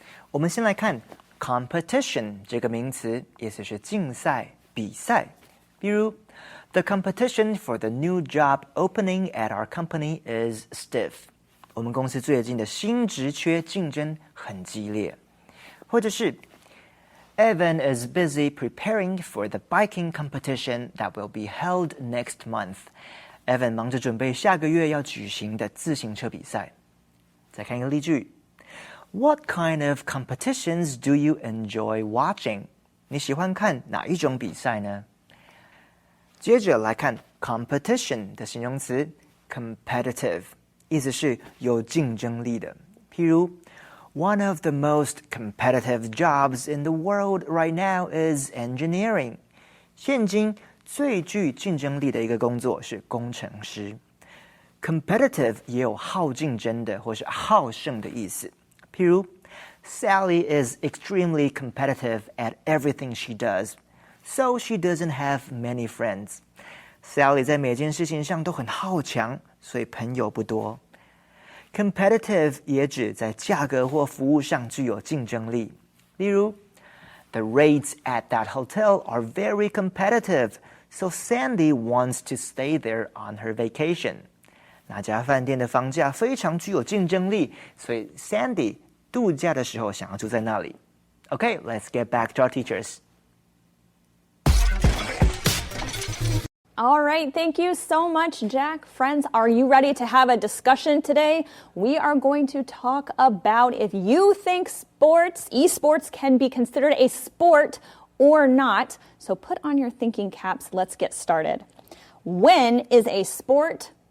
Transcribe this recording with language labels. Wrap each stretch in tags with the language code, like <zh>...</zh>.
<zh>我们先来看 competition 这个名词，意思是竞赛、比赛。</zh> <en>比如 The competition for the new job opening at our company is stiff.</en> <zh>我们公司最近的新职缺竞争很激烈。</zh> <en>或者是 Evan is busy preparing for the biking competition that will be held next month. Evan 忙着准备下个月要举行的自行车比赛。再看一个例句 What kind of competitions do you enjoy watching?</en> <zh>你喜欢看哪一种比赛呢？接着来看 competition 的形容词 competitive， 意思是有竞争力的。</zh> <en>譬如 One of the most competitive jobs in the world right now is engineering.</en> <zh>现今最具竞争力的一个工作是工程师。 Competitive 也有好竞争的或是好胜的意思。</zh> <en>譬如 Sally is extremely competitive at everything she does, so she doesn't have many friends.</en> <zh>Sally 在每件事情上都很好强，所以朋友不多。 Competitive 也指在价格或服务上具有竞争力。</zh> <en>例如 The rates at that hotel are very competitive, so Sandy wants to stay there on her vacation.</en> <zh>那家饭店的房价非常具有竞争力，所以 Sandy 度假的时候想要住在那里。</zh> <en>Okay, let's get back to our teachers. All right, thank you so much, Jack. Friends, are you ready to have a discussion today? We are going to talk about if you think esports can be considered a sport or not. So put on your thinking caps. Let's get started. When is a sport</en>